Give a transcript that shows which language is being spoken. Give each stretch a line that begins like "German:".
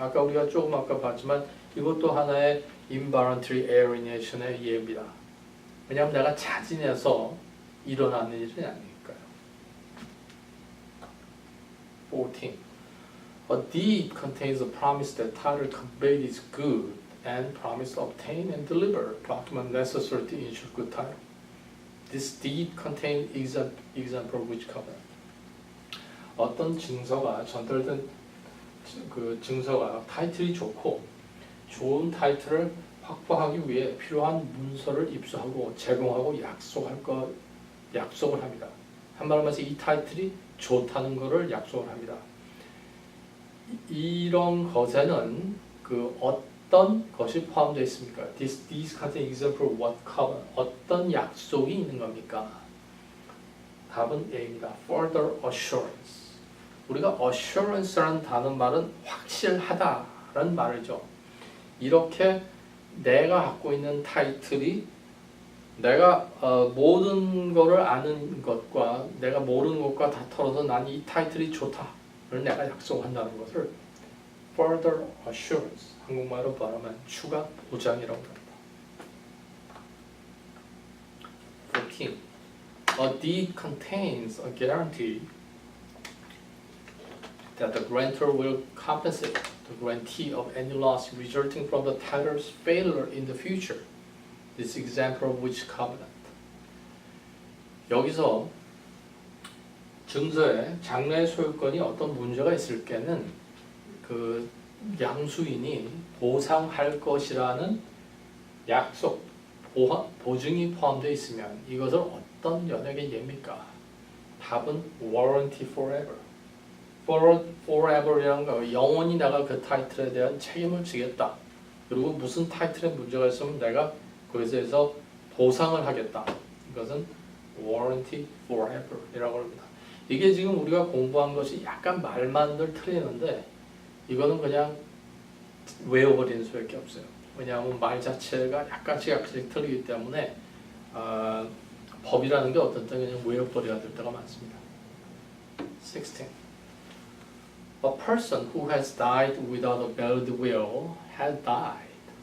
Korean: 아까 우리가 조금 아까 봤지만 이것도 하나의 involuntary alienation의 예입니다. 왜냐하면 내가 자진해서 일어나는 일이 아니니까요.
English: 14. A deed contains a promise that title conveyed is good and promise to obtain and deliver document necessary to ensure good title. This deed contains example of which covenant?
Korean: 어떤 증서가 전달된 그 증서가 타이틀이 좋고 좋은 타이틀을 확보하기 위해 필요한 문서를 입수하고 제공하고 약속을 합니다. 한마디로 해서 이 타이틀이 좋다는 것을 약속을 합니다. 이런 것에는 그 어떤 것이 포함되어 있습니까?
English: These contain example of what covenant?
Korean: 어떤 약속이 있는 겁니까? 답은 A입니다. Further assurance. 우리가 assurance라는 단어 말은 확실하다라는 말이죠. 이렇게 내가 갖고 있는 타이틀이 내가 모든 거를 아는 것과 내가 모르는 것과 다 털어서 난 이 타이틀이 좋다를 내가 약속한다는 것을 further assurance, 한국말로 말하면 추가 보장이라고 합니다.
English: 14. A deed contains a guarantee that the grantor will compensate the grantee of any loss resulting from the title's failure in the future. This example of which covenant?
Korean: 여기서 증서에 장래의 소유권이 어떤 문제가 있을 때는 그 양수인이 보상할 것이라는 약속, 보증이 포함되어 있으면 이것을 어떤 연역의 예입니까? 답은
English: warranty forever.
Korean: forever이라는 거 영원히 내가 그 타이틀에 대한 책임을 지겠다. 그리고 무슨 타이틀에 문제가 있으면 내가 그것에 대해서 보상을 하겠다. 이것은 warranty forever이라고 합니다. 이게 지금 우리가 공부한 것이 약간 말만 늘 틀리는데 이거는 그냥 외워버리는 수밖에 없어요. 왜냐하면 말 자체가 약간씩 틀리기 때문에 법이라는 게 어떤 때는 그냥 외워버려야 될 때가 많습니다.
English: 16. A person who has died without a valid will had died.